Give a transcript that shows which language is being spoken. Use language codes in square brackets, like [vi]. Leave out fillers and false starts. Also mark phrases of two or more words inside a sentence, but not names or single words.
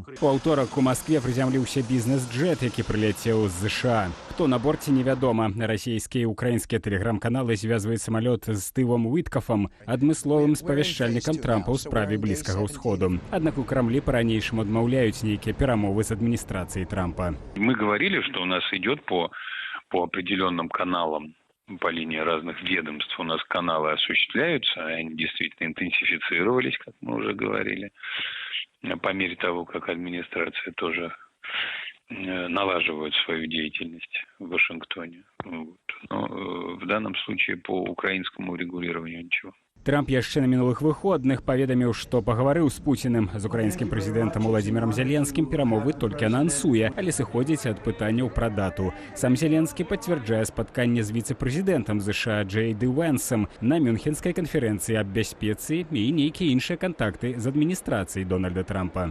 [be] У аўторак у Маскве прызямліўся бізнес-джэт, які прылецеў з ЗША. Хто на борце, невядома. Расійскія і украінскія тэлеграм-каналы звязваюць самалёт з Стывом Уіткафам, адмысловым спавяшчальнікам Трампа ў справе Блізкага ўсходу. Аднак у Крамлі по-ранейшаму адмаўляюць нейкія перамовы з адміністрацыяй Трампа. [ru] Мы говорили, что у нас идет по определенным каналам, по линии разных ведомств у нас каналы осуществляются, они действительно интенсифицировались, как мы уже говорили, по мере того, как администрация тоже налаживает свою деятельность в Вашингтоне. Но в данном случае по украинскому регулированию ничего. [be] Трамп яшчэ на мінулых выходных паведаміў, што пагаварыў з Пуціным. З украінскім прэзідэнтам Уладзімірам Зеленскім перамовы толькі анансуе, але сыходзіць ад пытанняў пра дату. Сам Зеленскі пацвярджае спатканне з віцэ-прэзідэнтам ЗША Джэй Ді Вэнсам на Мюнхенскай канферэнцыі аб бяспецы і нейкія іншыя кантакты з адміністрацыяй Дональда Трампа.